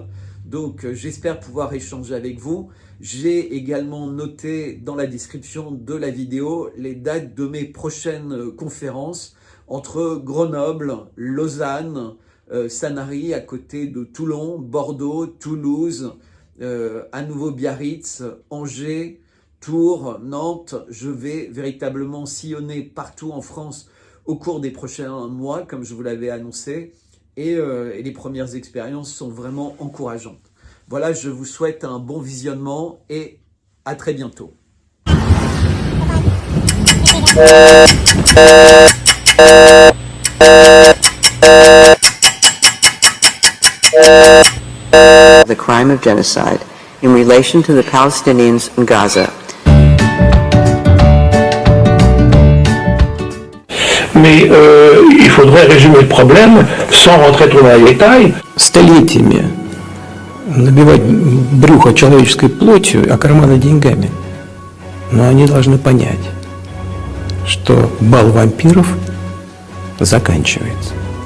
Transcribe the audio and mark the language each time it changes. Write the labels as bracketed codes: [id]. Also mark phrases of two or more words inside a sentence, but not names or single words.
[fr] Donc, j'espère pouvoir échanger avec vous. J'ai également noté dans la description de la vidéo les dates de mes prochaines conférences entre Grenoble, Lausanne, Sanary à côté de Toulon, Bordeaux, Toulouse, à nouveau Biarritz, Angers, Tours, Nantes. Je vais véritablement sillonner partout en France au cours des prochains mois, comme je vous l'avais annoncé, et les premières expériences sont vraiment encourageantes. Voilà, je vous souhaite un bon visionnement et à très bientôt. [en] The crime of genocide in relation to the Palestinians in Gaza. [fr] Mais il faudrait résumer le problème sans rentrer trop dans les détails. [ru] Столетиями набивать брюхо человеческой плотью, а карманы деньгами. Но они должны понять, что бал вампиров заканчивается.